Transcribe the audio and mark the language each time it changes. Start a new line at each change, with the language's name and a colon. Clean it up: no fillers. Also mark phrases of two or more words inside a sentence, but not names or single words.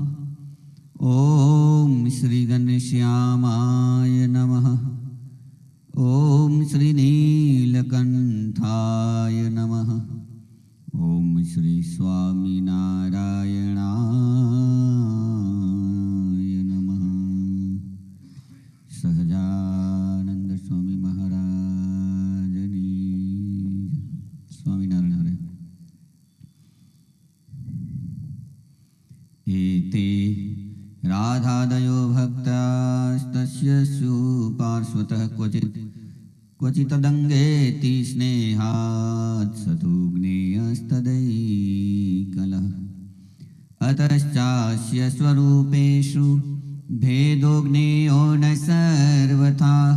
Sanskrit: ॐ श्री घनश्यामाय नमः। ॐ श्री नीलकण्ठाय नमः। ॐ श्री स्वामिनारायणाय नमः।
Gujarati: સહજાનંદ સ્વામી મહારાજની સ્વામિનારાયણ હરે.
Sanskrit: एते राधादयो भक्तास्तस्य सुपार्श्वतः क्वचिदङ्गेति स्नेहात् सतुग्नेयस्तदैकलः अतश्चास्य स्वरूपेषु भेदो ज्ञेयो न सर्वथा